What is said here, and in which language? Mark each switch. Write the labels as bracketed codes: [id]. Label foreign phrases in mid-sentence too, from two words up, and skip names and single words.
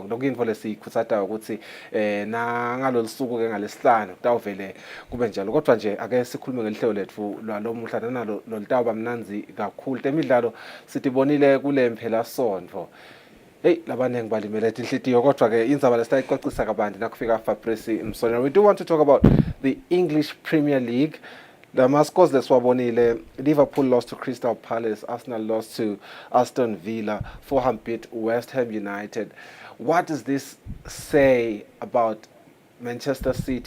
[ss] Lokho info lesikhuthatha ukuthi ngalolusuku ke ngalesihlanu kutawuvele kube njalo, kodwa nje ake sikhulume ngelihlelo lethu lwalomuhla nalo lolitaba mnanzi kakhulu. Temidlalo sitibonile kule mphela sonto. Hey, labanengi balimele inhlitiyo kodwa ke indzaba lesitayicocisa kabanti nakufika Fabrice Msonera. [en] We do want to talk about the English Premier League. The Mascos leswabonile, Liverpool lost to Crystal Palace, Arsenal lost to Aston Villa, Fulham beat West Ham United. What does this say about Manchester City?